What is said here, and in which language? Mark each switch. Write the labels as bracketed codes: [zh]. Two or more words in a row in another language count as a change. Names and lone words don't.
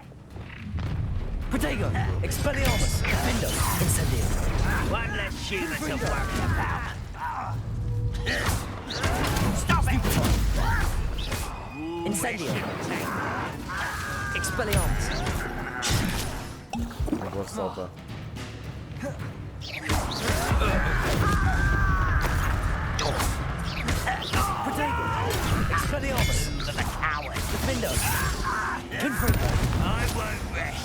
[en] Protego, Expelliarmus, Defender, Incendio. One less human to worry about. Stop it! Incendio. Expelliarmus. [pt] Não posso saltar. [en] Protego, Expelliarmus, The coward. Defender, Confringo, I won't rest.